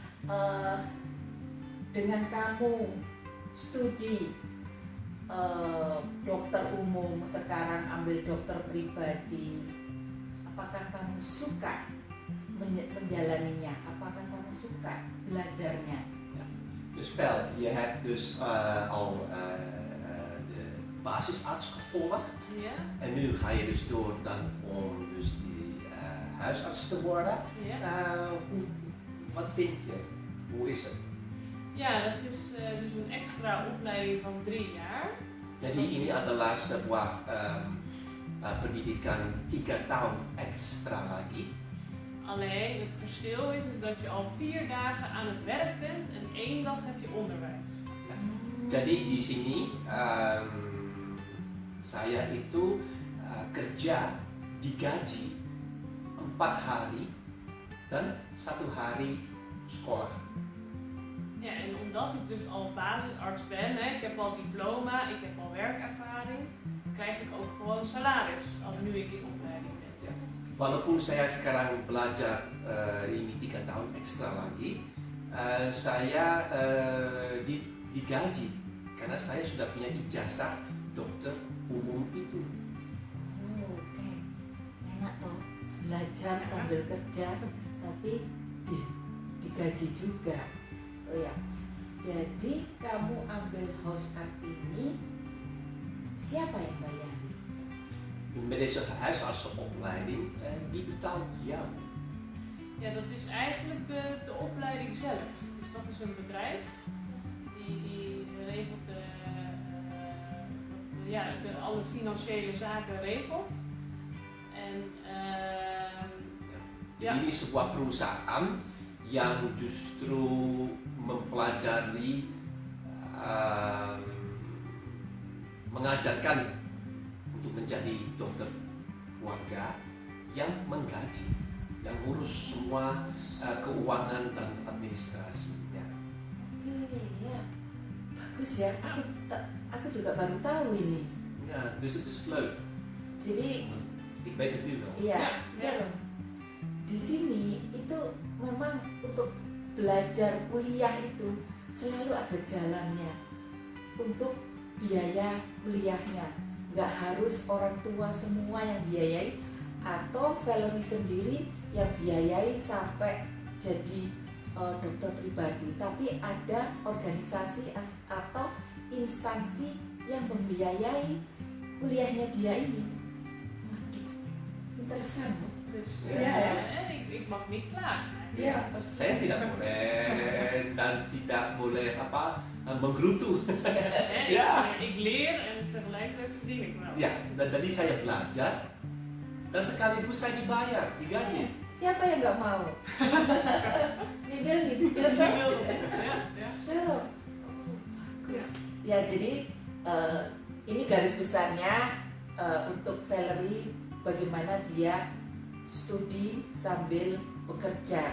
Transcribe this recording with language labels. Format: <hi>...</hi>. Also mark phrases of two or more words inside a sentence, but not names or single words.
<id>Dengan kamu studi dokter umum sekarang ambil dokter pribadi, apakah kamu suka menjalaninya? Apakah kamu suka belajarnya?</id> <nl>Dus Vel, je hebt dus al de basisarts gevolgd. Ja. En nu ga je dus door dan om dus die huisarts te worden. Ja. Wat vind je? Hoe is het? Ja, dat is dus een extra opleiding van 3 jaar.</nl> <id>Jadi ini adalah sebuah pendidikan 3 tahun ekstra lagi.</id> <nl>Alleen het verschil is dat je al 4 dagen aan het werk bent en 1 dag heb je onderwijs.</nl> <id>Jadi di sini saya itu kerja digaji 4 hari dan 1 hari sekolah.</id> <nl>Ja, en omdat ik dus al basisarts ben, hè, ik heb al diploma, ik heb al werkervaring, krijg ik ook gewoon salaris als nu ik in opleiding ben.</nl> <id>Ya. Walaupun saya sekarang belajar ini 3 tahun ekstra lagi, saya digaji karena saya sudah punya ijazah dokter umum itu. Oh, oke. Enak toh belajar sambil kerja tapi digaji juga. Oh ya. Jadi kamu ambil house art ini siapa yang bayari?</id> <nl>Met deze huisartsenopleiding, wie betaalt jou? Ja, dat is eigenlijk de opleiding zelf. Dus dat is een bedrijf die regelt alle financiële zaken regelt. En</nl> <id>Jadi ini sebuah perusahaan yang justru mempelajari, mengajarkan untuk menjadi dokter keluarga yang menggaji, yang ngurus semua keuangan dan administrasinya. Oke, ya. Bagus ya. Aku juga baru tahu ini.</id> <nl>Ja, dus het is leuk.</nl> <id>Jadi</id> <nl>Ik weet het nu wel.</nl> <id>iya,</id> <nl>Ja.</nl> <id>di sini itu memang untuk belajar kuliah itu selalu ada jalannya untuk biaya kuliahnya. Nggak harus orang tua semua yang biayai atau Valerie sendiri yang biayai sampai jadi dokter pribadi, tapi ada organisasi atau instansi yang membiayai kuliahnya dia ini. Waduh, interesan loh.</id> <nl>Dus Ja, ik mag niet klagen. Ja.</nl> <id>Saya tidak boleh dan tidak boleh menggerutu.</id> <nl>Ja. Ik leer en tegelijkertijd verdien ik wel.</nl> <id>Ya, dan tadi saya belajar dan sekaligus saya dibayar, digaji. Siapa yang nggak mau? Bibel gitu.</id> <nl>Ja, ja.</nl> <id>Oh, bagus. Ya, jadi ini garis besarnya untuk Valerie, bagaimana dia studi sambil bekerja.</id>